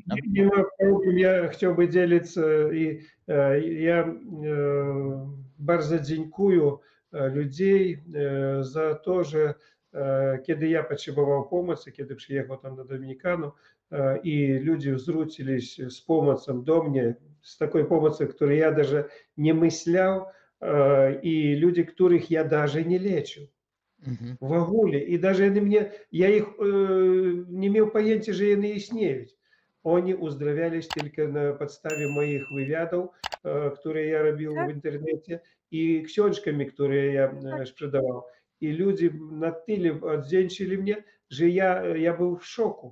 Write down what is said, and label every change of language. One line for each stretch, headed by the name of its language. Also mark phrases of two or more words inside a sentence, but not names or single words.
Polish: Nie ma problemu, ja chciałbym dzielić i ja bardzo dziękuję ludzi za to, że kiedy ja potrzebował pomocy, kiedy przyjechał tam na Dominikanu i ludzie zwrócились z pomocą do mnie, z takiej pomocy, której ja даже nie myślał i люди, których ja даже nie leczył. В ogóle. I
Russian: даже я их не имел
Polish: pojęcia, że one istnieją. Oni uzdrawiались tylko na podstawie moich wywiadów, które ja robił w internecie i książkami, które ja sprzedawał. I ludzie na tyle odwdzięczyli mnie, że ja był w szoku.